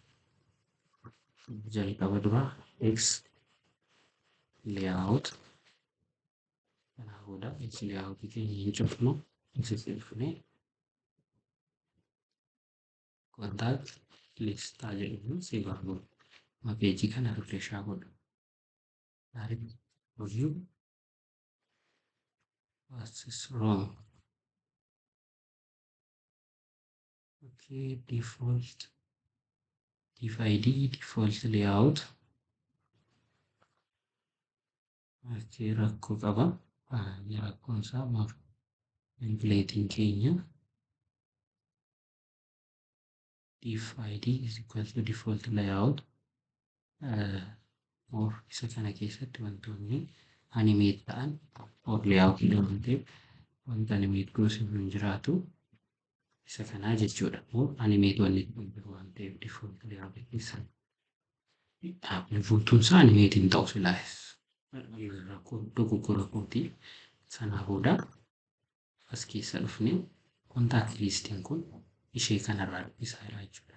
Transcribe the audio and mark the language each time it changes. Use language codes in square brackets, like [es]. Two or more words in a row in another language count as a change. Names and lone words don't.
[om] Jalqaba dura X layout kana booda X layout keenya hin cufnu. Asitti dhufnee [en] contact list [om] jedhuun save goona. Page kana refresh godhu. [en] Review what is wrong? Okay, default div id default layout. [om] Okay, rakkoo qaba. Rakkoon isaa maaf templating keenya [en] div id is equal to default layout. [om] Or isa kana keessatti wantoonni animate ta'an or layout jedhamte wanta animate goos hin jiraatu isa kanaa jechuudha. Or animate wanni waan ta'eef [en] default layout [om] keessa Buutuun isaa animeetiin ta'u silaayis dogoggora kootii sanaa booda as keessa dhufnee kontaakti liistiin kun ishee kanarraa dubbisaa jira jechuudha.